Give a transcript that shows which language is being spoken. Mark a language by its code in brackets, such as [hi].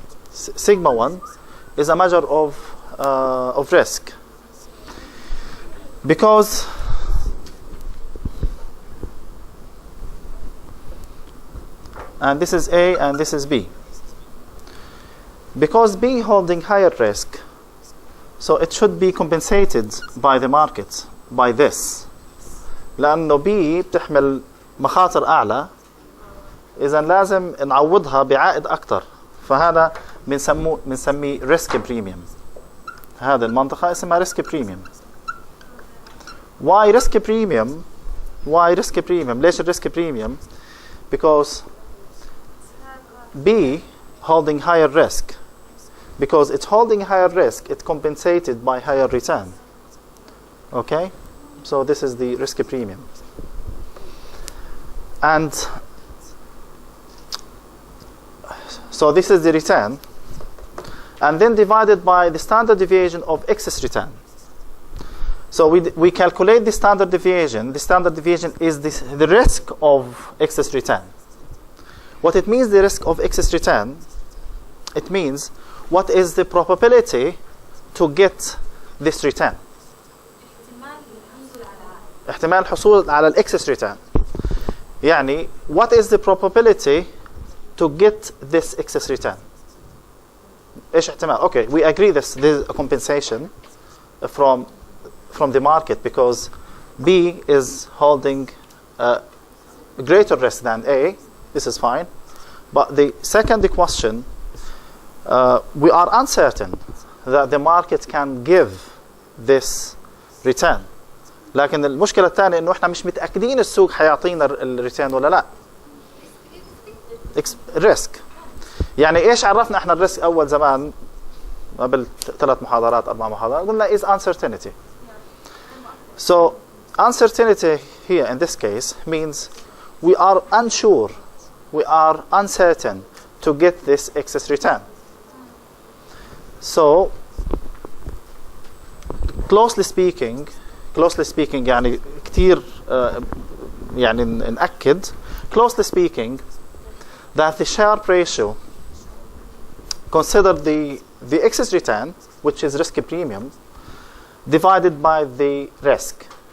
[en] Sigma 1 is a measure of risk, because and this is A and this is B. Because B holding higher risk, so it should be compensated by the market by this. [ar] لأنه B بتحمل مخاطر أعلى, إذا لازم نعوضها بعائد أكتر. فهذا بنسميه risk premium. هذا المنطقة اسمها risk premium. [en] Why risk premium? Why risk premium? [ar] ليش [en] risk premium? Because B holding higher risk. Because it's holding higher risk, it's compensated by higher return. Okay? So this is the risk premium. And so this is the return. And then divided by the standard deviation of excess return. So we calculate the standard deviation. The standard deviation is the risk of excess return. What it means, the risk of excess return, it means what is the probability to get this return. [ar] احتمال الحصول على excess return. [en] يعني what is the probability to get this excess return. [ar] ايش احتمال? [en] Okay, we agree this is a compensation from the market because B is holding greater risk than A. This is fine. But the second question, we are uncertain that the market can give this return. [ar] لكن المشكلة الثانية إنه إحنا مش متأكدين السوق حيعطينا الريتيرن ولا لا. [en] risk. [ar] يعني إيش عرفنا إحنا الريسك أول زمان قبل 3 محاضرات 4 محاضرات قلنا [en] is uncertainty. So uncertainty here in this case means we are unsure, we are uncertain to get this excess return. So closely speaking [ar] يعني كتير يعني نأكد [en] closely speaking that the Sharpe ratio consider the excess return which is risk premium divided by the risk.